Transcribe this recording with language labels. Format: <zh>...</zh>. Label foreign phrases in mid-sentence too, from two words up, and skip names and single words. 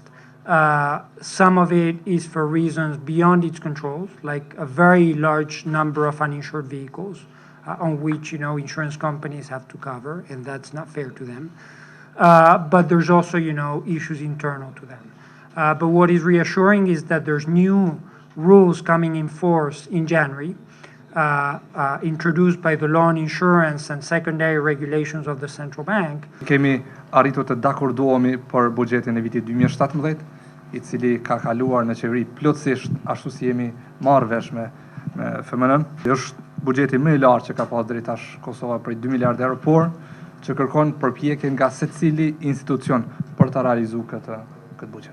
<en>Some of it is for reasons beyond its controls, like a very large number of uninsured vehicles on which insurance companies have to cover, and that's not fair to them. But there's also issues internal to them. But what is reassuring is that there's new rules coming in force in January, introduced by the law on insurance and secondary regulations of the central bank.</en> <sq>Kemi arritur të dakordohemi për buxhetin e vitit 2017, i cili ka kaluar në qeveri plotësisht ashtu si jemi marrë vesh me FMN-ën. Është buxheti më i lartë që ka pas deri tash Kosova për 2 miliardë euro, por që kërkon përpjekje nga secili institucion për ta realizuar këtë buxhet.</sq>